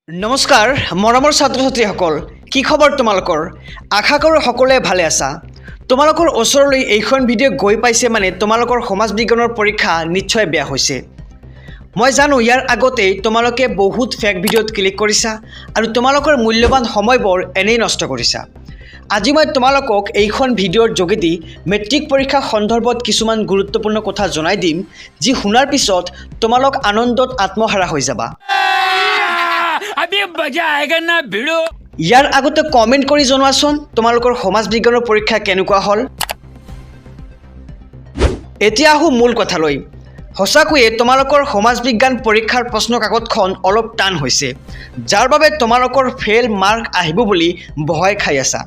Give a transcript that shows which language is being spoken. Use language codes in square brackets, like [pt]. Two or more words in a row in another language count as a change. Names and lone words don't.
[as] নমস্কাৰ মৰমৰ ছাত্ৰ ছাত্ৰীসকল কি খবৰ তোমালোকৰ আশা কৰোঁ সকলোৱে ভালে আছা তোমালোকৰ ওচৰলৈ এইখন ভিডিঅ' গৈ পাইছে মানে তোমালোকৰ সমাজ বিজ্ঞানৰ পৰীক্ষা নিশ্চয় বেয়া হৈছে মই জানো ইয়াৰ আগতে তোমালোকে বহুত [en] fake video' [as] ত ক্লিক কৰিছা আৰু তোমালোকৰ মূল্যৱান সময়বোৰ এনেই নষ্ট কৰিছা আজি মই তোমালোকক এইখন ভিডিঅ'ৰ যোগেদি মেট্ৰিক পৰীক্ষা সন্দৰ্ভত কিছুমান গুৰুত্বপূৰ্ণ কথা জনাই দিম যি শুনাৰ পিছত তোমালোক আনন্দত আত্মহাৰা হৈ যাবা [hi] अभी मजा आएगा ना भिड़ो [as] ইয়াৰ আগতে কমেন্ট কৰি জনোৱাচোন তোমালোকৰ সমাজ বিজ্ঞানৰ পৰীক্ষা কেনেকুৱা হ'ল এতিয়া আহো মূল কথালৈ হসাকুয়ে তোমালোকৰ সমাজ বিজ্ঞান পৰীক্ষাৰ প্ৰশ্ন কাকতখন অলপ টান হৈছে যাৰ বাবে তোমালোকৰ [en] fail mark [as] আহিব বুলি ভয় খাই আছা